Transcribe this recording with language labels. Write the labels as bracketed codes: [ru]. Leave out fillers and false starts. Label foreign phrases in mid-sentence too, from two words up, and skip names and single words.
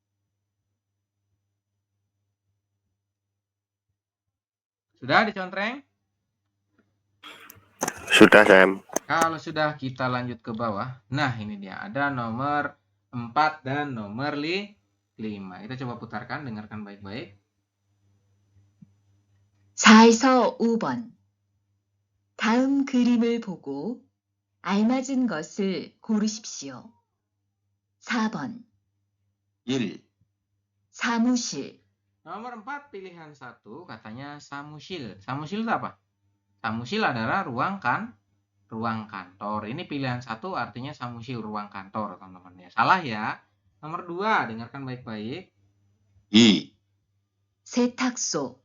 [id] Sudah dicontreng? Sudah, Sam. Kalau sudah, kita lanjut ke bawah. Nah, ini dia. Ada nomor 4 dan nomor 5. Kita coba putarkan, dengarkan baik-baik. [ko] 4에서 5번. 다음 그림을 보고 알맞은 것을 고르십시오. 4번. 1, 사무실, [id] Nomor 4, pilihan 1, katanya samusil. Samusil itu apa? Samusil adalah ruang kantor. Ini pilihan 1 artinya samusil, ruang kantor, teman-teman ya. Salah ya. Nomor 2, dengarkan baik-baik. [ko] 2, 세탁소,